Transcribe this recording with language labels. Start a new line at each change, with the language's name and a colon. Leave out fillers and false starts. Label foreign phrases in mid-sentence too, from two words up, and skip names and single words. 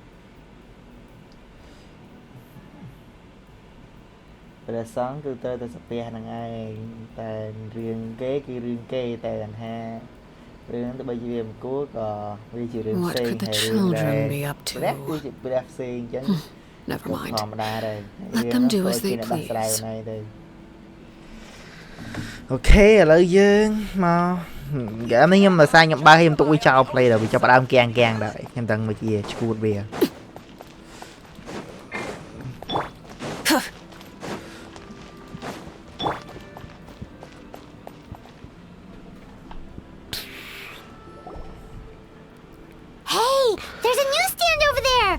Khmer: ព្រះសង្ឃគឺត្រូវតែសាពះហ្នឹងឯងតែរឿងគេគឺរឿងគេតែគាត់ថារឿងទៅបើជាវាមិនគួរក៏វាជារឿងផ្សេងហើយរឿងដែរព្រះគឺជាព្រះផ្សេងអញ្ចឹង
English: Never mind.
Khmer: ធម្មតាដែរ
English: Let them do as they please.
Khmer: អូខេឥឡូវយើងមកហ្គេមនេះខ្ញុំដោយសារខ្ញុំបើខ្ញុំទុកវាចោល play ដល់វាចាប់ផ្ដើមគាំងដែរខ្ញុំដឹងមកជាឈួតវា
English: Hey, there's a newsstand over there.